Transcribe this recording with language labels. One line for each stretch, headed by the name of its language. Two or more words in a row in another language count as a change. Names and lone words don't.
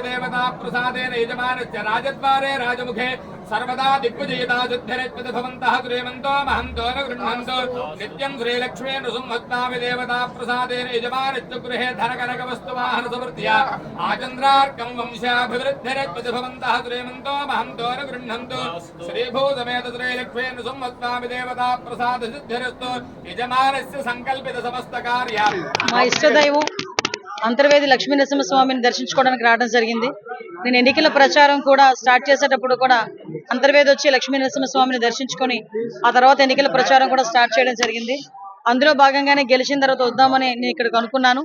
Sanskrit: देवता प्रसादेन यजमानस्य राजद्वारे राजमुखे सर्वदा दिग्विजयिता सिद्धिरेत्पद भवन्तः गृह्यमन्तो महन्तो न गृह्णन्तु नित्यं श्रीलक्ष्मी नृसिंहस्वामि देवता प्रसादेन यजमानस्य गृहे धनकनकवस्तुवाहन समृद्ध्या आचन्द्रार्कं वंशाभिवृद्धिरेत्पद भवन्तः गृह्यमन्तो महन्तो न गृह्णन्तु श्रीभूतमेतद्रे लक्ष्मी नृसिंहस्वामि देवता प्रसाद सिद्धिरस्तु यजमानस्य संकल्पित समस्त कार्य
Telugu: మా ఇష్టదైవం అంతర్వేది లక్ష్మీ నరసింహస్వామిని దర్శించుకోవడానికి రావడం జరిగింది. నేను ఎన్నికల ప్రచారం కూడా స్టార్ట్ చేసేటప్పుడు కూడా అంతర్వేది వచ్చి లక్ష్మీ నరసింహస్వామిని దర్శించుకొని ఆ తర్వాత ఎన్నికల ప్రచారం కూడా స్టార్ట్ చేయడం జరిగింది. అందులో భాగంగానే గెలిచిన తర్వాత వద్దామని నేను ఇక్కడికి అనుకున్నాను.